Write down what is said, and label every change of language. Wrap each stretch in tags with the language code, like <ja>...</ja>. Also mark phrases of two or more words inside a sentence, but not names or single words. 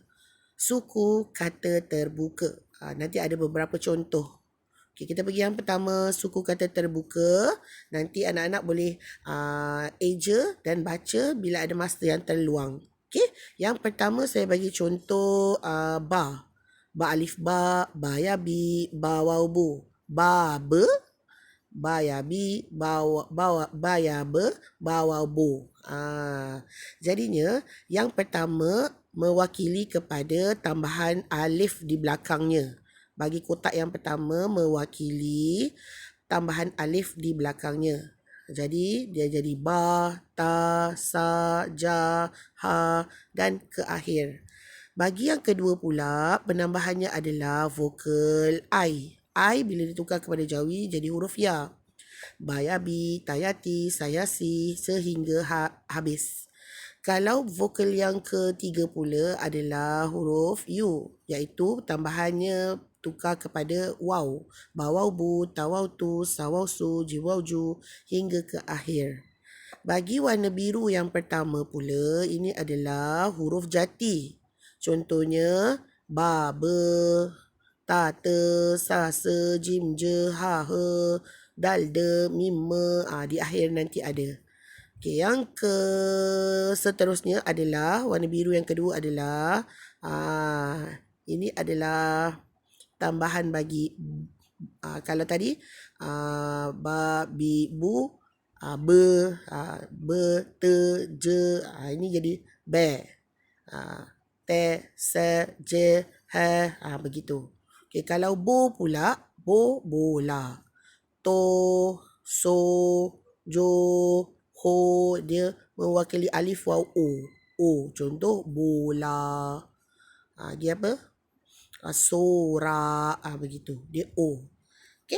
<ms>Suku kata terbuka. Nanti ada beberapa contoh. Okay, kita pergi yang pertama, suku kata terbuka. Nanti anak-anak boleh eja dan baca bila ada masa yang terluang. Okay, yang pertama saya bagi contoh ba. Ba alif ba, ba ya bi, ba waw bu. Ba be, ba ya bi, ba ya be, ba waw bu. Jadinya yang pertama mewakili kepada tambahan alif di belakangnya. Bagi kotak yang pertama mewakili tambahan alif di belakangnya. Jadi dia jadi ba, ta, sa, ja, ha dan ke akhir. Bagi yang kedua pula, penambahannya adalah vokal I. I bila ditukar kepada Jawi jadi huruf ya. Bayabi, tayati, sayasi sehingga habis. Kalau vokal yang ketiga pula adalah huruf U, iaitu tambahannya tukar kepada waw. Bawau bu, tawau tu, sawau su, jiwau ju hingga ke akhir. Bagi warna biru yang pertama pula, ini adalah huruf jati. Contohnya, ba, be, ta, te, sa, se, jim, je, ha, he, dal, de, mim, me. Di akhir nanti ada. Okey, yang seterusnya adalah, warna biru yang kedua adalah, ini adalah tambahan bagi, kalau tadi, ba, bi, bu, be, be, te, je, ini jadi be. Te, se, je, he, begitu. Okey, kalau bo pula, bo, bola. To, so, jo, ho, dia mewakili alif, waw, o. O, contoh bola. Dia apa? Sorak, begitu. Dia o. Okey.</ms>